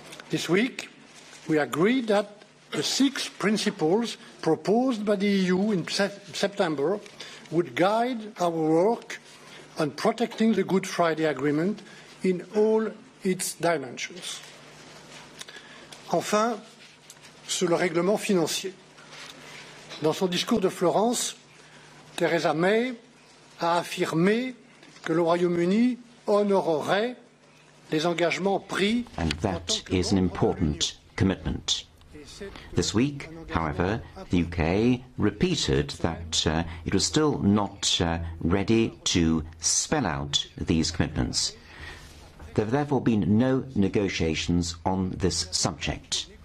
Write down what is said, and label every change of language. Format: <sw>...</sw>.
<en>This week, we agreed that the 6 principles proposed by the EU in September would guide our work on protecting the Good Friday Agreement in all its dimensions.</en> <fr>Enfin, sur le règlement financier. Dans son discours de Florence, Theresa May a affirmé que le Royaume-Uni honorerait les engagements pris.</fr> <en>And that is an important commitment. This week, however, the UK repeated that it was still not ready to spell out these commitments. There have therefore been no negotiations on this subject.</en>